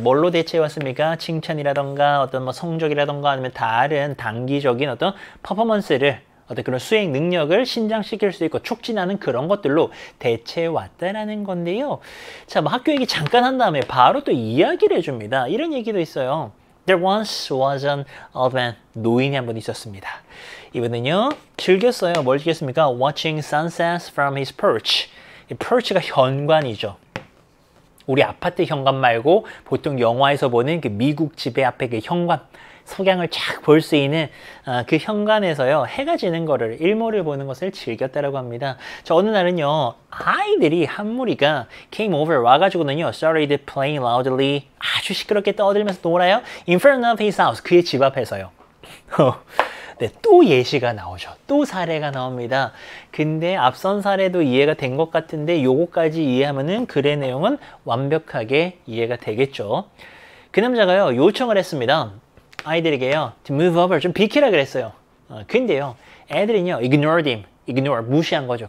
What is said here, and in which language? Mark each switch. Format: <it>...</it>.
<ko>뭘로 대체해왔습니까? 칭찬이라던가 어떤 뭐 성적이라던가 아니면 다른 단기적인 어떤 퍼포먼스를 어떤 그런 수행 능력을 신장시킬 수 있고 촉진하는 그런 것들로 대체해 왔다라는 건데요. 자, 뭐 학교 얘기 잠깐 한 다음에 바로 또 이야기를 해줍니다. 이런 얘기도 있어요.</ko> <en>There once was an old man.</en> <ko>노인이 한 분 있었습니다. 이분은요, 즐겼어요. 뭘 즐겼습니까?</ko> <en>Watching sunsets from his perch.</en> <ko>이 perch가 현관이죠. 우리 아파트 현관 말고 보통 영화에서 보는 그 미국 집의 앞에 그 현관, 석양을 쫙 볼 수 있는 그 현관에서요, 해가 지는 거를, 일몰을 보는 것을 즐겼다라고 합니다. 자, 어느 날은요, 아이들이 한 무리가</ko> <en>came over</en> <ko>와가지고는요,</ko> <en>started playing loudly,</en> <ko>아주 시끄럽게 떠들면서 놀아요.</ko> <en>In front of his house,</en> <ko>그의 집 앞에서요. 네, 또 예시가 나오죠. 또 사례가 나옵니다. 근데 앞선 사례도 이해가 된 것 같은데 요거까지 이해하면은 글의 내용은 완벽하게 이해가 되겠죠. 그 남자가요, 요청을 했습니다. 아이들에게요,</ko> <en>to move over,</en> <ko>좀 비키라 그랬어요. 근데요, 애들은요,</ko> <en>ignored him,</en> <ko>ignore, 무시한 거죠.</ko>